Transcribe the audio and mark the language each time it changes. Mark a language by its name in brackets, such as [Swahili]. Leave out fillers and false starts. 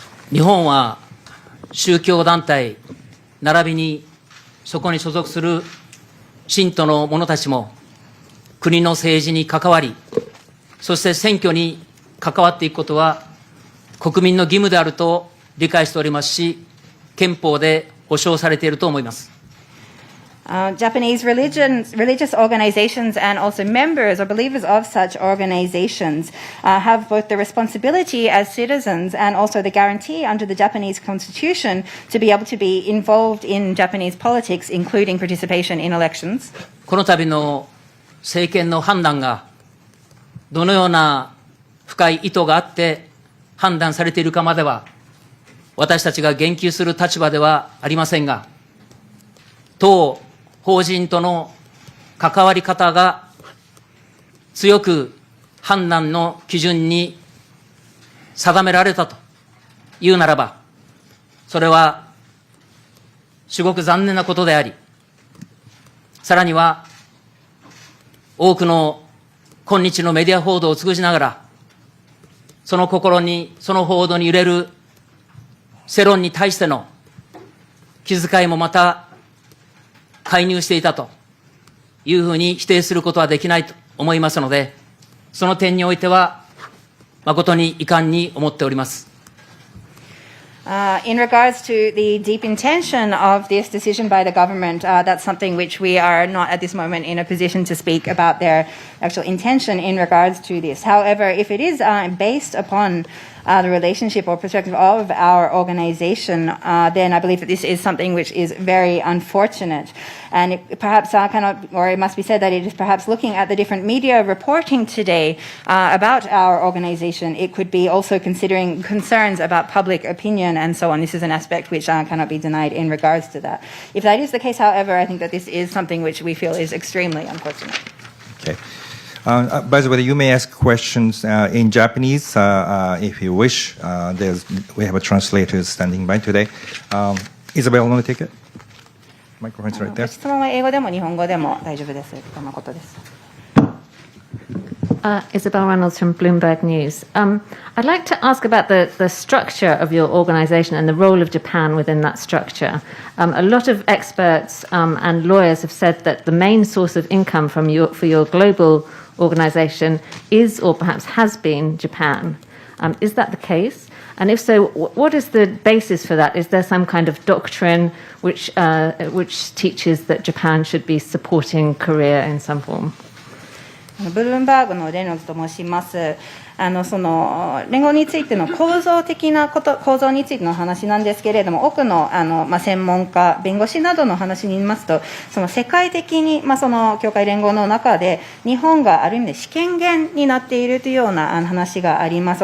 [Japanese] 日本は宗教団体並びにそこに所属する信徒の者たちも国の政治に関わり、そして選挙に関わっていくことは国民の義務であると理解しておりますし、憲法で保障されていると思います。 [English] Japanese religious organizations and also members or believers of such organizations have both the responsibility as citizens and also the guarantee under the Japanese constitution to be able to be involved in Japanese politics, including participation in elections. [Japanese] この度の政権の判断がどのような深い意図があって判断されているかまでは私たちが言及する立場ではありませんが、当法人との関わり方が強く判断の基準に定められたというならば、それは至極残念なことであり、さらには多くの今日のメディア報道を通じながら、その心に、その報道に揺れる世論に対しての気遣いもまた介入していたというふうに否定することはできないと思いますので、その点においては誠に遺憾に思っております。 [English] In regards to the deep intention of this decision by the government, that's something which we are not at this moment in a position to speak about their actual intention in regards to this. However, if it is based upon the relationship or perspective of our organization, then I believe that this is something which is very unfortunate. And it perhaps cannot, or it must be said that it is perhaps looking at the different media reporting today about our organization, it could be also considering concerns about public opinion and so on. This is an aspect which cannot be denied in regards to that. If that is the case, however, I think that this is something which we feel is extremely unfortunate. Okay. By the way, you may ask questions in Japanese if you wish. We have a translator standing by today. Isabel, want to take it? Microphone's right there. [Japanese] 質問は英語でも日本語でも大丈夫です。誠です。 [English] Isabel Reynolds from Bloomberg News. I'd like to ask about the structure of your organization and the role of Japan within that structure. A lot of experts and lawyers have said that the main source of income for your global organization is or perhaps has been Japan. Is that the case? And if so, what is the basis for that? Is there some kind of doctrine which teaches that Japan should be supporting Korea in some form? [Japanese] ブルームバーグのレノルズと申します。その連合についての構造的なこと、構造についての話なんですけれども、多くの専門家、弁護士などの話に言いますと、その世界的にその教会連合の中で日本がある意味で主権源になっているというような話があります。